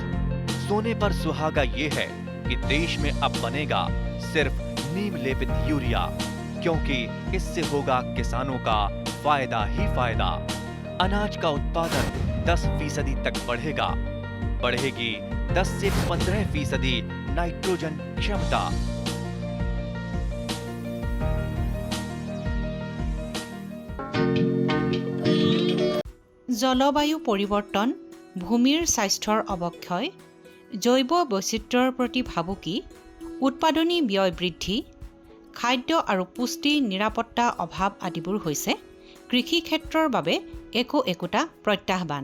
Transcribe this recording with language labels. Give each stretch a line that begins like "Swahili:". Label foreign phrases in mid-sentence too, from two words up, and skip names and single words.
Hindi: सोने पर सुहागा ये है कि देश में अब बनेगा सिर्फ नीम लेपित यूरिया, क्योंकि इससे होगा किसानों का फायदा ही फायदा। अनाज का उत्पादन 10% तक बढ़ेगा, बढ़ेगी 10 से 15% नाइट्रोजन क्षमता।
Assamese: জলবায়ু পৰিৱৰ্তন, ভূমিৰ স্বাস্থ্যৰ অৱক্ষয়, জৈৱ বৈচিত্ৰ্যৰ প্ৰতি ভাবুকি, উৎপাদনী ব্যয় বৃদ্ধি, খাদ্য আৰু পুষ্টি নিৰাপত্তা অভাৱ আদিবোৰ হৈছে কৃষি ক্ষেত্ৰৰ বাবে একোটা প্ৰত্যাহ্বান।